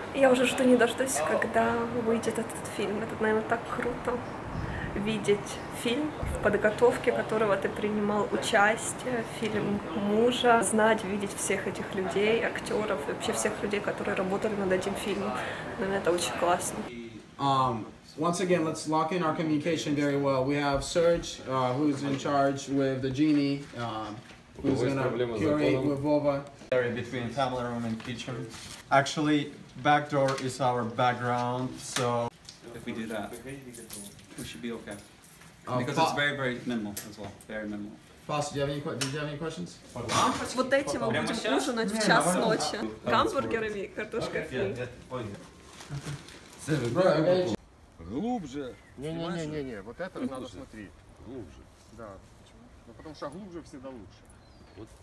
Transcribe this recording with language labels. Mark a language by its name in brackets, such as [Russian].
[Russian] Я уже жду не дождусь, когда выйдет этот фильм. Это, наверное, так круто. Видеть фильм, в подготовке которого ты принимал участие, фильм мужа, знать, видеть всех этих людей, актеров и вообще всех людей, которые работали над этим фильмом. Наверное, это очень классно. [English] Once again, let's lock in our communication very well. We have Serge, who's in charge with the genie, who's gonna curate with Vova. Area between family room and kitchen. Actually, back door is our background, so if we do that, we should be okay. Because it's very, very minimal as well. Very minimal. Foster, did you have any questions? [Russian] Вот этим мы будем ужинать в час ночи. Гамбургерами и картошкой фри. Глубже. Не-не-не, вот это надо смотреть. Глубже. Да. Ну потому что глубже всегда лучше. Вот.